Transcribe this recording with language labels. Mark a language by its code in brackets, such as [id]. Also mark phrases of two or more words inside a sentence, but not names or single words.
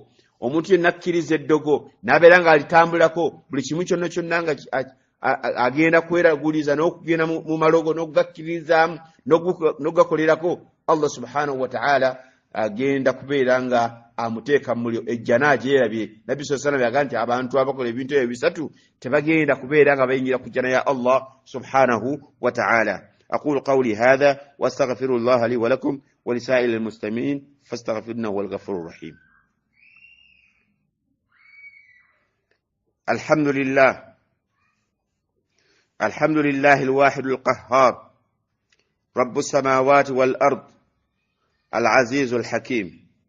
[lg] Omuntu yenna akkiriza eddogo n'abeera nga alitambulako buli kimu kyonna nga agenda kweraguliza n'okugenda mu malogo n'okugakkiririzaamu n'okugakolerako, Allah [ar] سبحانه وتعالى [lg] agenda kubeera nga amuteeka mu muliro, ejjana agyerabye. Nabbi [ar] صلى الله عليه وسلم [lg] nti abantu abakola ebintu ebyo bisatu tebagenda kubeera nga bayingira ku jjana ya Allah [ar] سبحانه وتعالى. أقول قولي هذا وأستغفر الله لي ولكم ولسائر المستمعين فاستغفروه إنه الغفور الرحيم. الحمد لله الواحد القهار رب السماوات والأرض العزيز الحكيم.